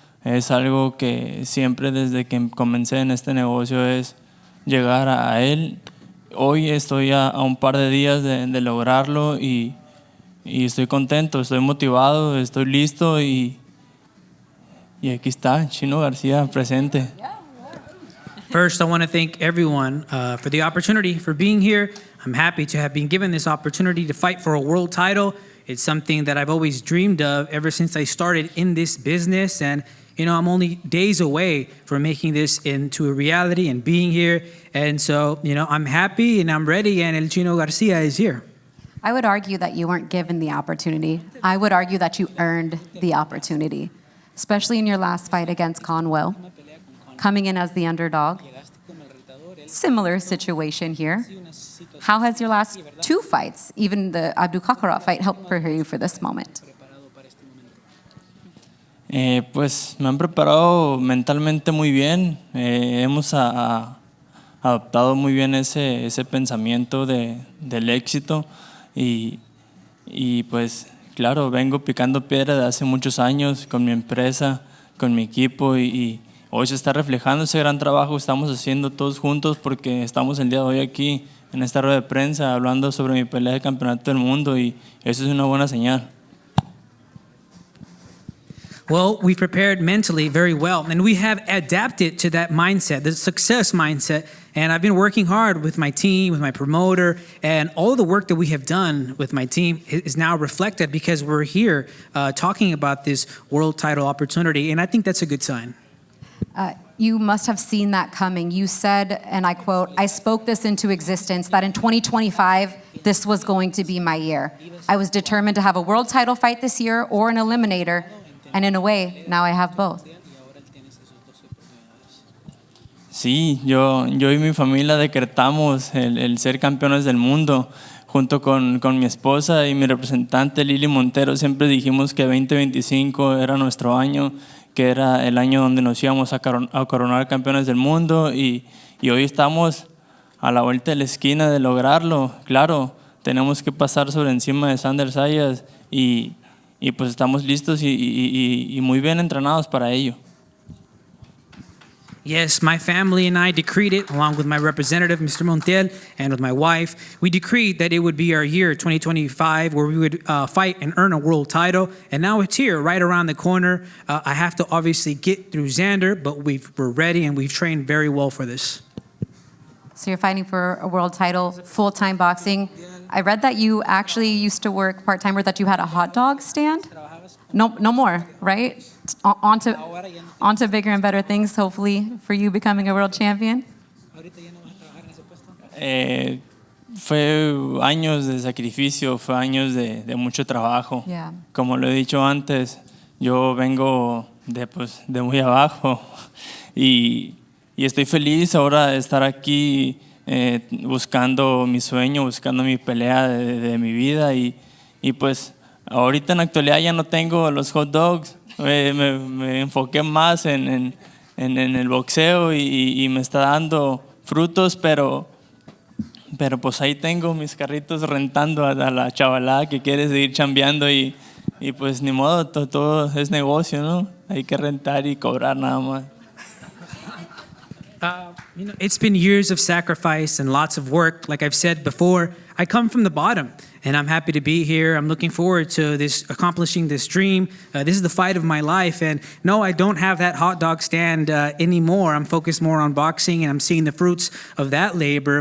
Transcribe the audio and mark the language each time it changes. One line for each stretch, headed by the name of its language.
Spanish: Es algo que siempre desde que comencé en este negocio es llegar a él. Hoy estoy a un par de días de lograrlo y estoy contento, estoy motivado, estoy listo y aquí está, Chino García presente.
English: First, I want to thank everyone for the opportunity, for being here. I'm happy to have been given this opportunity to fight for a world title. It's something that I've always dreamed of ever since I started in this business. And, I'm only days away from making this into a reality and being here. And so, I'm happy and I'm ready, and El Chino Garcia is here. I would argue that you weren't given the opportunity. I would argue that you earned the opportunity, especially in your last fight against Conwell, coming in as the underdog. Similar situation here. How has your last two fights, even the Abdul-Kakarov fight, helped prepare you for this moment?
Spanish: Pues me han preparado mentalmente muy bien. Hemos adoptado muy bien ese pensamiento del éxito y pues claro, vengo picando piedra de hace muchos años con mi empresa, con mi equipo y hoy se está reflejando ese gran trabajo que estamos haciendo todos juntos porque estamos el día de hoy aquí en esta rueda de prensa hablando sobre mi pelea de campeonato del mundo y eso es una buena señal.
English: Well, we've prepared mentally very well, and we have adapted to that mindset, the success mindset. And I've been working hard with my team, with my promoter, and all the work that we have done with my team is now reflected because we're here talking about this world title opportunity, and I think that's a good sign. You must have seen that coming. You said, and I quote, "I spoke this into existence, that in 2025, this was going to be my year. I was determined to have a world title fight this year or an eliminator. And in a way, now I have both."
Spanish: Sí, yo y mi familia decretamos el ser campeones del mundo. Junto con mi esposa y mi representante Lili Montero siempre dijimos que 2025 era nuestro año, que era el año donde nos íbamos a coronar campeones del mundo y hoy estamos a la vuelta de la esquina de lograrlo. Claro, tenemos que pasar sobre encima de Xander Zayas y pues estamos listos y muy bien entrenados para ello.
English: Yes, my family and I decreed it, along with my representative, Mr. Montiel, and with my wife. We decreed that it would be our year, 2025, where we would fight and earn a world title. And now it's here, right around the corner. I have to obviously get through Xander, but we're ready and we've trained very well for this. So you're fighting for a world title, full-time boxing. I read that you actually used to work part-time, or that you had a hot dog stand. No more, right? On to bigger and better things, hopefully, for you becoming a world champion.
Spanish: Fue años de sacrificio, fue años de mucho trabajo.
English: Yeah.
Spanish: Como lo he dicho antes, yo vengo de muy abajo y estoy feliz ahora de estar aquí buscando mi sueño, buscando mi pelea de mi vida y pues ahorita en la actualidad ya no tengo los hot dogs, me enfoqué más en el boxeo y me está dando frutos, pero pues ahí tengo mis carritos rentando a la chavalada que quiere seguir chambeando y pues ni modo, todo es negocio, ¿no? Hay que rentar y cobrar nada más.
English: It's been years of sacrifice and lots of work. Like I've said before, I come from the bottom, and I'm happy to be here. I'm looking forward to accomplishing this dream. This is the fight of my life, and no, I don't have that hot dog stand anymore. I'm focused more on boxing, and I'm seeing the fruits of that labor.